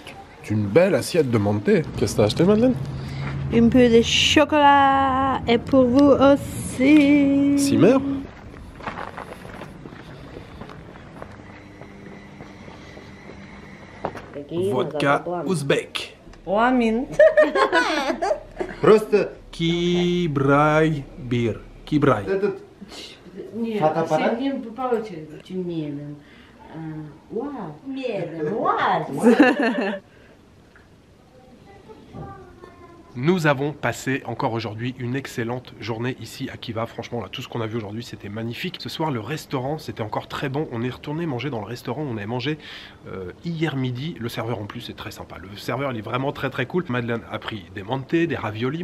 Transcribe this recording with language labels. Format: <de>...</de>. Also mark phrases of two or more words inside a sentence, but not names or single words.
<fr>C'est une belle assiette de manté. Qu'est-ce que t'as acheté, Madeleine? Un peu de chocolat. Et pour vous aussi. Simmer? Vodka ouzbek.</fr> <ru>Просто</ru> <uz>Kibray bir. Kibray.</uz> <ru>этот Нет, Фотоаппарат? 7 дней по очереди. Очень медленно. Вау, медленно, вау.</ru> <fr>Nous avons passé encore aujourd'hui une excellente journée ici à Khiva. Franchement, là, tout ce qu'on a vu aujourd'hui, c'était magnifique. Ce soir, le restaurant, c'était encore très bon. On est retourné manger dans le restaurant. On avait mangé hier midi. Le serveur, en plus, est très sympa. Le serveur, il est vraiment très, très cool. Madeleine a pris des mantés, des raviolis.</fr>